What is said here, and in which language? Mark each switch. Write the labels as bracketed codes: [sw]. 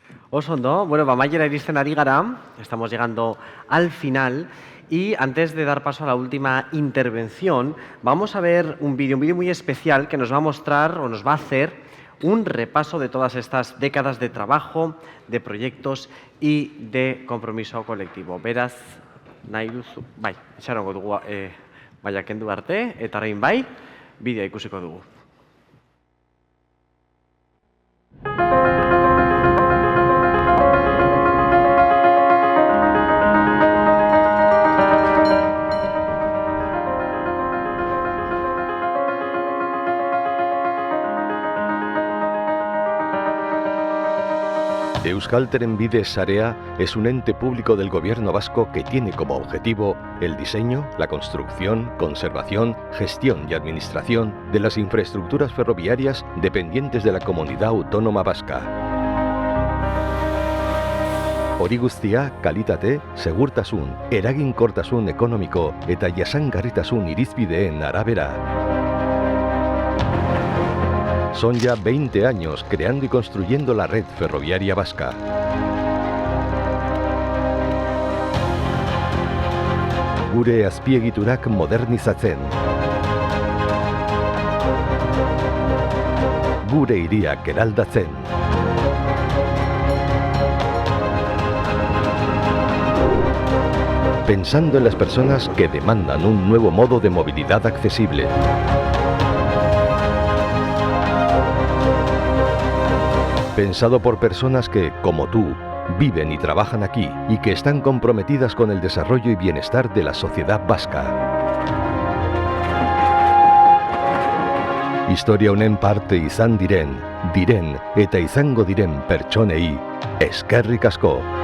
[eu] Oso ondo, [es] bueno, [eu] amaiera iristen ari gara, [es] estamos llegando al final y antes de dar paso a la última intervención, vamos a ver un vídeo muy especial que nos va a mostrar o nos va a hacer un repaso de todas estas décadas de trabajo, de proyectos y de compromiso colectivo. [eu] Beraz, nahi duzu, bai, itxarongo dugu baina kendu arte, eta orain bai, bideoa ikusiko dugu. [es] Euskal Trenbide Sarea es un ente público del Gobierno vasco que tiene como objetivo el diseño, la construcción, conservación, gestión y administración de las infraestructuras ferroviarias dependientes de la Comunidad Autónoma Vasca. [eu] Hori guztia, kalitate, segurtasun, eraginkortasun ekonomiko eta jasangarritasun irizpideen arabera. [es] Son ya 20 años creando y construyendo la red ferroviaria vasca. [eu] Gure azpiegiturak modernizatzen. Gure hiriak eraldatzen. [es] Pensando en las personas que demandan un nuevo modo de movilidad accesible. Pensado por personas que, como tú, viven y trabajan aquí y que están comprometidas con el desarrollo y bienestar de la sociedad vasca. [eu] Historia honen parte izan diren eta izango diren pertsonei, eskerrik asko.